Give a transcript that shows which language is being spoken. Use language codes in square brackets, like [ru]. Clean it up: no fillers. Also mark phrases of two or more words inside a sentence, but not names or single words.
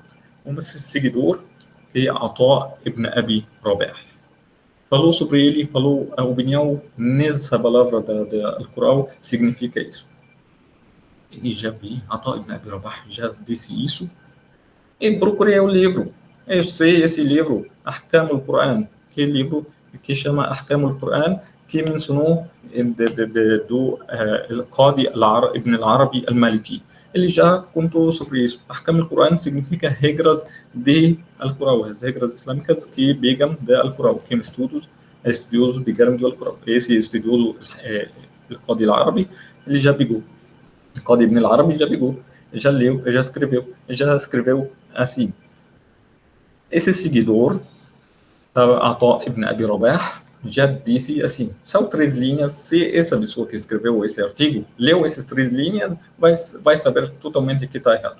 [pt] Um seguidor que é Ata ibn Abi Rabah. Falou sobre ele, falou a opinião nessa palavra da Alcorão, significa isso. E já vi, Ata ibn Abi Rabah já disse isso, e procurei o livro. Eu sei esse livro, Ahkam al-Quran, que é livro que chama Ahkam al-Quran, que mencionou do Qadi ibn al-Arabi al-Maliki. Ele já contou sobre isso. Ahkam al-Quran significa regras de Al-Quran, as regras islâmicas que pegam da Al-Quran. Quem estudioso pegaram do Al-Quran. Esse estudioso, o Qadi al-Arabi, ele já pegou. O Qadi ibn al-Arabi já pegou, já leu, já escreveu assim. Esse seguidor, Ata ibn Abi Rabah, já disse assim, são 3 linhas, se essa pessoa que escreveu esse artigo, leu essas 3 linhas, vai saber totalmente que está errado.